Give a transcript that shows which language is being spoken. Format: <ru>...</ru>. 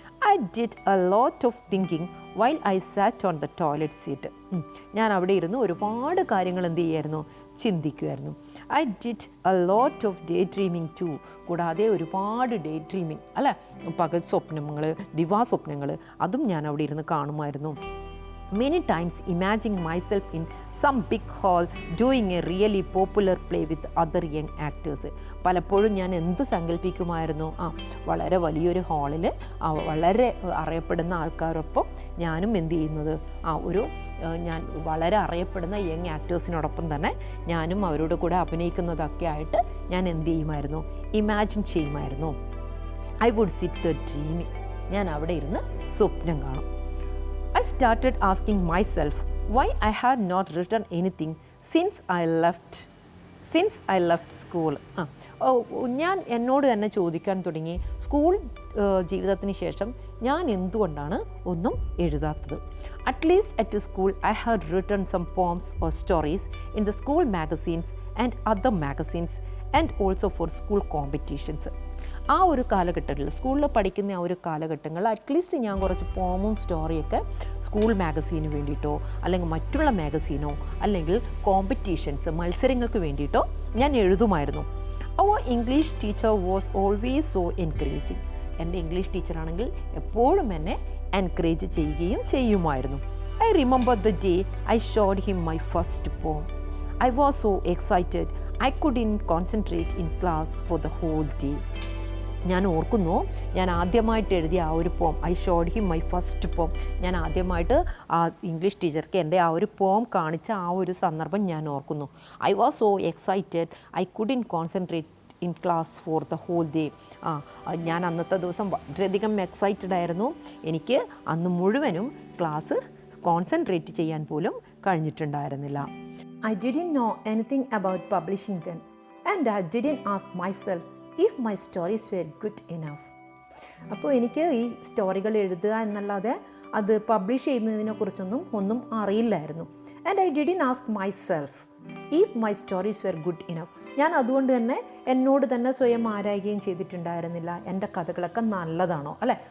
<en>I did a lot of thinking while I sat on the toilet seat.</en> <ml>ഞാൻ അവിടെ ഇരുന്ന് ഒരുപാട് കാര്യങ്ങൾ എന്ത് ചെയ്യുമായിരുന്നു, ചിന്തിക്കുമായിരുന്നു.</ml> <en>I did a lot of day dreaming too.</en> <ml>കൂടാതെ ഒരുപാട് ഡേ ഡ്രീമിങ് അല്ലേ, പകൽ സ്വപ്നങ്ങൾ, ദിവാസ്വപ്നങ്ങൾ, അതും ഞാൻ അവിടെ ഇരുന്ന് കാണുമായിരുന്നു.</ml> <en>Many times imagining myself in some big hall doing a really popular play with other young actors.</en> <ml>പലപ്പോഴും ഞാൻ എന്ത് സങ്കല്പിക്കുമായിരുന്നു, വളരെ വലിയൊരു ഹാളിൽ വളരെ അറിയപ്പെടുന്ന ആൾക്കാരൊപ്പം ഞാനും എന്ത് ചെയ്യുന്നത്, ഞാൻ വളരെ അറിയപ്പെടുന്ന യങ് ആക്ടേഴ്സിനോടൊപ്പം തന്നെ ഞാനും അവരോട് കൂടെ അഭിനയിക്കുന്നതൊക്കെ ആയിട്ട് ഞാൻ എന്ത് ചെയ്യുമായിരുന്നു, ഇമാജിൻ ചെയ്യുമായിരുന്നു.</ml> <en>I would sit the dreaming.</en> <ml>ഞാൻ അവിടെ ഇരുന്ന് സ്വപ്നം കാണും.</ml> <en>I started asking myself why I had not written anything since I left since I left school.</en> <ml>ഞാൻ എന്നോട് തന്നെ ചോദിക്കാൻ തുടങ്ങി, സ്കൂൾ ജീവിതത്തിന് ശേഷം ഞാൻ എന്തുകൊണ്ടാണ് ഒന്നും എഴുതാത്തത്.</ml> <en>At least at school I had written some poems or stories in the school magazines and other magazines and also for school competitions.</en> <ml>ആ ഒരു കാലഘട്ടത്തിൽ, സ്കൂളിൽ പഠിക്കുന്ന ആ ഒരു കാലഘട്ടങ്ങളിൽ അറ്റ്ലീസ്റ്റ് ഞാൻ കുറച്ച് പോമും സ്റ്റോറിയൊക്കെ സ്കൂൾ മാഗസീന് വേണ്ടിയിട്ടോ അല്ലെങ്കിൽ മറ്റുള്ള മാഗസീനോ അല്ലെങ്കിൽ കോമ്പറ്റീഷൻസ് മത്സരങ്ങൾക്ക് വേണ്ടിയിട്ടോ ഞാൻ എഴുതുമായിരുന്നു.</ml> <en>Our English teacher was always so encouraging.</en> <ml>എൻ്റെ ഇംഗ്ലീഷ് ടീച്ചറാണെങ്കിൽ എപ്പോഴും എന്നെ എൻകറേജ് ചെയ്യുകയും ചെയ്യുമായിരുന്നു.</ml> <en>I remember the day I showed him my first poem. I was so excited, I couldn't concentrate in class for the whole day.</en> <ml>ഞാൻ ഓർക്കുന്നു, ഞാൻ ആദ്യമായിട്ട് എഴുതിയ ആ ഒരു പോം,</ml> <en>I showed him my first poem.</en> <ml>ഞാൻ ആദ്യമായിട്ട് ആ ഇംഗ്ലീഷ് ടീച്ചർക്ക് എൻ്റെ ആ ഒരു പോം കാണിച്ച ആ ഒരു സന്ദർഭം ഞാൻ ഓർക്കുന്നു.</ml> <en>I was so excited, I couldn't concentrate in class for the whole day.</en> <ml>ഞാൻ അന്നത്തെ ദിവസം വളരെയധികം എക്സൈറ്റഡ് ആയിരുന്നു. എനിക്ക് അന്ന് മുഴുവനും ക്ലാസ് കോൺസെൻട്രേറ്റ് ചെയ്യാൻ പോലും കഴിഞ്ഞിട്ടുണ്ടായിരുന്നില്ല.</ml> <en>I didn't know anything about publishing then, and I didn't ask myself if my stories were good enough.</en> <ml>അപ്പോൾ എനിക്ക് ഈ സ്റ്റോറികൾ എഴുതുക എന്നല്ലാതെ അത് പബ്ലിഷ് ചെയ്യുന്നതിനെക്കുറിച്ചൊന്നും ഒന്നും അറിയില്ലായിരുന്നു.</ml> <en>And I didn't ask myself if my stories were good enough.</en> <ml>ഞാൻ അതുകൊണ്ട് തന്നെ എന്നോട് തന്നെ സ്വയം ആരായുകയും ചെയ്തിട്ടുണ്ടായിരുന്നില്ല, എൻ്റെ കഥകളൊക്കെ നല്ലതാണോ അല്ലേ.</ml>